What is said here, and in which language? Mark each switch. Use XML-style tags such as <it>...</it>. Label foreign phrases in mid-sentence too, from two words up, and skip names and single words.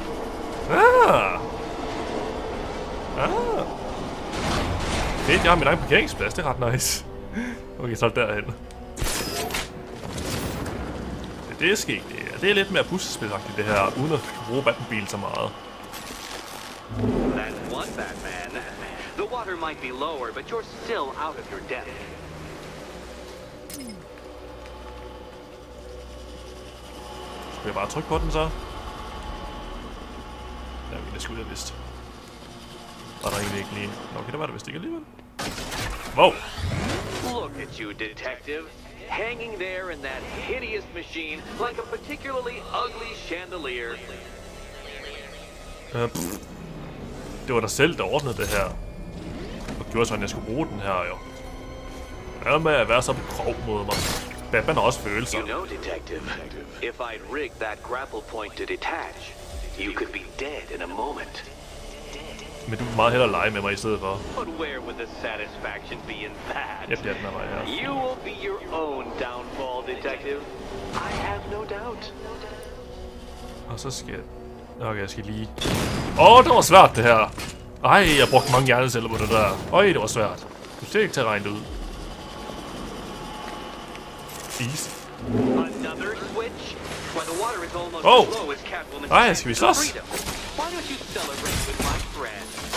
<da>Fedt, jeg har min egen parkeringsplads. Det er ret nice. Okay, så derhen. Det er sket. Det er lidt mere puslespilagtigt det her, uden at bruge Batmobil så meget.</da> <en>That's one Batman. The water might be lower, but you're still out of your depth.</en> <da>Skal jeg bare trykke på den så? Ja, det skulle jeg vist. Var der egentlig ikke lige... Okay, der var det vist ikke alligevel.</da> <en>Wow! Look at you, detective. Hanging there in that hideous machine like a particularly ugly chandelier.</en> <da>Det var dig selv, der ordnede det her. Og gjorde sådan, at jeg skulle bruge den her, jo. Hvad med at være så grov mod mig? Batman har også følelser.</da> <en>You know, detective, if I'd rigged that grapple point to detach, you could be dead in a moment.</en> <da>Men du vil meget hellere lege med mig i stedet for.</da> <en>But where would the satisfaction be in that?</en> <da>Jeg bliver den af mig her.</da> <en>You will be your own downfall, detective. I have no doubt.</en> <da>Og så skal jeg... Okay, jeg skal lige... det var svært det her. Ej, jeg brugte mange hjerneceller på det der. Det var svært. Du skal ikke til at regne det ud.</da> <en>Easy. Another switch? When the water is almost as low as Catwoman's.</en> <da>Ej, skal vi slås?</da> <en>Why don't you celebrate with my friend?</en>